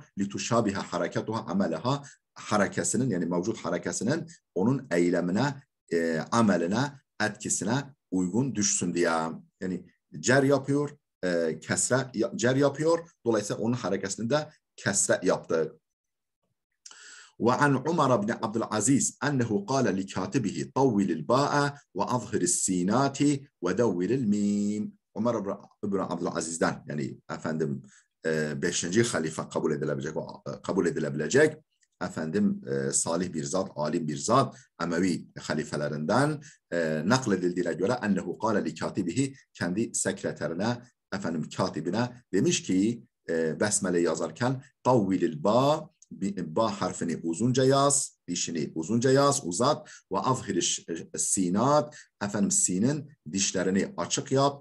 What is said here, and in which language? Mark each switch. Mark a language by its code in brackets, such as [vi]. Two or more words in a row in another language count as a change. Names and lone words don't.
[ar] لتشابه حركتها عملها. [tr] Harekesinin yani mevcut harekesinin onun eylemine, ameline, etkisine uygun düşsün diye. Yani cer yapıyor, kesre cer yapıyor. Dolayısıyla onun harekesini de kesre yaptı. [ar] وعن عمر بن عبد العزيز أنه قال لكاتبه طول الباء وأظهر السينات ودور الميم. [tr] Umar ibn Abdülaziz'den yani efendim 5. halife kabul edilebilecek efendim salih bir zat, alim bir zat Emevi halifelerinden nakledildiğine göre [ar] أنه قال لكاتبه [tr] kendi sekreterine efendim katibine demiş ki besmele yazarken [ar] طول الباء [tr] harfini uzunca yaz, dişini uzunca yaz, uzat ve [ar] أظهر السينات [tr] efendim sinin dişlerini açık yap.